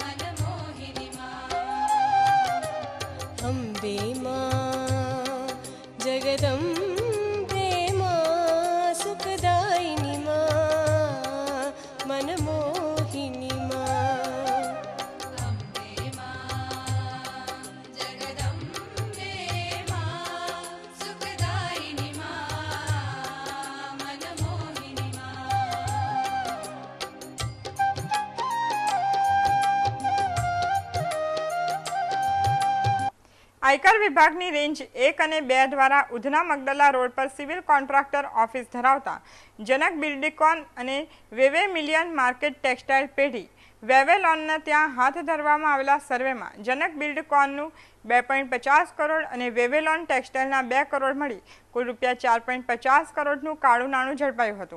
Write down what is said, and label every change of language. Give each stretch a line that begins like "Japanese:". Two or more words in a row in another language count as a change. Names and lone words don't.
Hindi: मनमोहिनी मां अम्बे मां जगदम्बे मां सुखदायिनी मां मनमोहिनी मां अम्बे मां जगदम्बे मां सुखदायिनी मां मनमोहिनी मां
Gujarati: આયકર વિભાગની રેન્જ 1 અને 2 દ્વારા ઉધના મગદલા રોડ પર સિવિલ કોન્ટ્રાક્ટર ઓફિસ ધરાવતા જનક બિલ્ડિકોન અને વેવે મિલિયન માર્કેટ ટેક્સટાઇલ પેઢી વેવેલોનના ત્યાં હાથ ધરવામાં આવેલા સર્વેમાં જનક બિલ્ડકોનનું 2.50 કરોડ અને વેવેલોન ટેક્સટાઇલના 2 કરોડ મળી કુલ રૂપિયા 4.50 કરોડનું કાળું નાણું ઝડપાયું હતું.